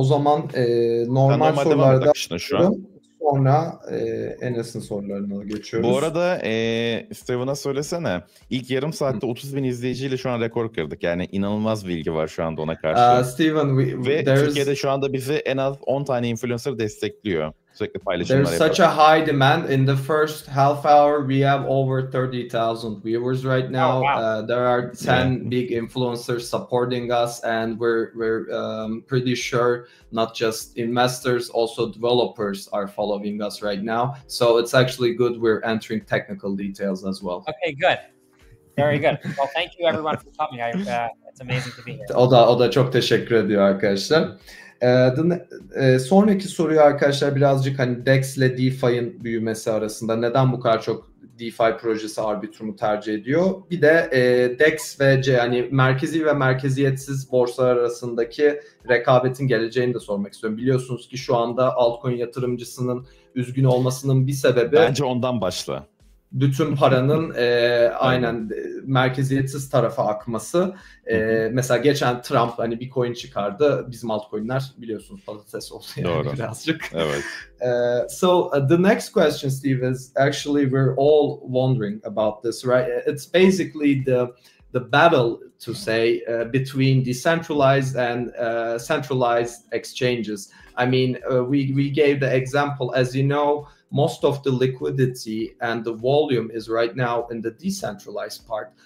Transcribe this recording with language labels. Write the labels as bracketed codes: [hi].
[tr] O zaman normal sorularda şu an. Sonra Enes'in sorularına geçiyoruz. Bu arada Steven'a söylesene. İlk yarım saatte 30.000 izleyiciyle şu an rekor kırdık. Yani inanılmaz bilgi var şu anda ona karşı. Steven, ve Türkiye'de şu anda bizi en az 10 tane influencer destekliyor. Sürekli paylaşımlar yapıyor. [en] There's such a high demand. In the first half hour we have over 30,000 viewers right now. There are 10 big influencers supporting us and we're pretty sure not just investors, also developers are following us right now. So it's actually good we're entering technical details as well. Okay, good. Very good. Well, thank you everyone for coming. It's amazing to be here. [tr] O da çok teşekkür ediyor arkadaşlar. Sonraki soruyu arkadaşlar birazcık hani DEX ile DeFi'nin büyümesi arasında neden bu kadar çok DeFi projesi Arbitrum'u tercih ediyor? Bir de DEX ve yani merkezi ve merkeziyetsiz borsalar arasındaki rekabetin geleceğini de sormak istiyorum. Biliyorsunuz ki şu anda altcoin yatırımcısının üzgün olmasının bir sebebi... Bence ondan başla. Bütün paranın aynen merkeziyetsiz tarafa akması. Mesela geçen Trump hani bir coin çıkardı. Bizim altcoin'ler biliyorsunuz patates oldu yani birazcık. Evet. [en] So the next question, Steve, is actually we're all wondering about this, right? It's basically the battle to say between decentralized and centralized exchanges. I mean, we gave the example, as you know, most of the liquidity and the volume is right now in the decentralized part.